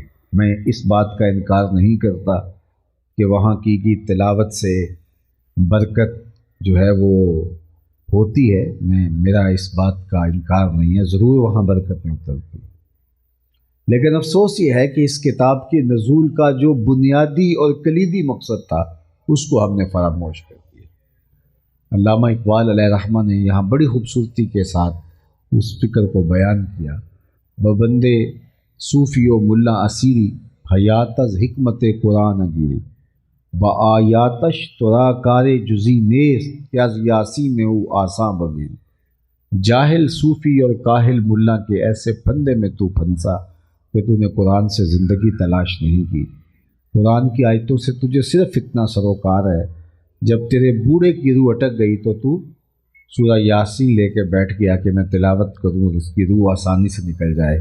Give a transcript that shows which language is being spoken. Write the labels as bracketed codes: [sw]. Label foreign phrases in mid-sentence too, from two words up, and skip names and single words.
[ur] میں اس بات کا انکار نہیں کرتا کہ وہاں کی تلاوت سے برکت جو ہے وہ ہوتی ہے، میرا اس بات کا انکار نہیں ہے، ضرور وہاں برکتیں اترتی ہیں۔ لیکن افسوس یہ ہے کہ اس کتاب کے نزول کا جو بنیادی اور کلیدی مقصد تھا اس کو ہم نے فراموش کر دیا۔ علامہ اقبال علیہ رحمہ نے یہاں بڑی خوبصورتی کے ساتھ اس فکر کو بیان کیا۔ [fa] ببندے صوفی و ملا اسیری، حیات از حکمت قرآن گیری، با آیاتش ترا کار جزی نیست، کہ از یاسین او آساں ببین۔ [ur] جاہل صوفی اور کاہل ملا کے ایسے پھندے میں تو پھنسا کہ تو نے قرآن سے زندگی تلاش نہیں کی۔ قرآن کی آیتوں سے تجھے صرف اتنا سروکار ہے، جب تیرے بوڑھے کی روح اٹک گئی تو سورہ یاسین لے کے بیٹھ گیا کہ میں تلاوت کروں، اس کی روح آسانی سے نکل جائے۔